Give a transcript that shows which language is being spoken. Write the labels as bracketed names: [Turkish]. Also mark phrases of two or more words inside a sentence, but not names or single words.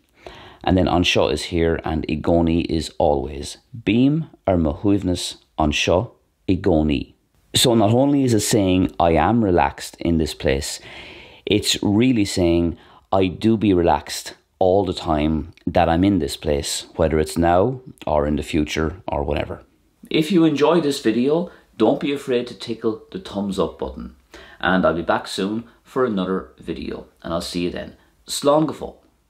[English] And then anseo is here and [Irish] I gcónaí [English] is always. [Irish] Bím ar mo shuaimhneas anseo I gcónaí. [English] So not only is it saying I am relaxed in this place, it's really saying I do be relaxed all the time that I'm in this place, whether it's now or in the future or whatever. If you enjoyed this video, don't be afraid to tickle the thumbs up button. And I'll be back soon for another video. And I'll see you then. [Irish] Slán go fóill.